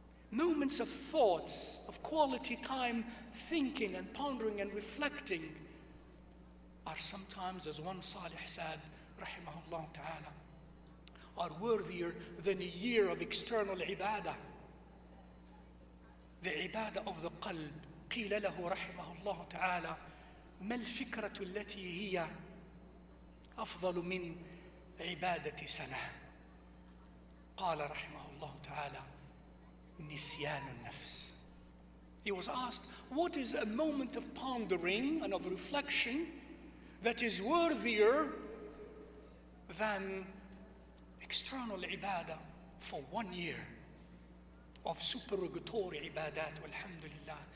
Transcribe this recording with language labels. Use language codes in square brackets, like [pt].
[en] Moments of thoughts, of quality time, thinking and pondering and reflecting are sometimes, as one Salih said, rahimahullah ta'ala, are worthier than a year of external ibadah. The ibadah of the qalb. [ar] قيل له رحمه الله تعالى ما الفكرة التي هي أفضل من عبادة سنة. قال رحمه الله تعالى نسيان النفس. [en] He was asked, what is a moment of pondering and of reflection that is worthier than external ibadah for 1 year of supererogatory ibadat, walhamdulillah?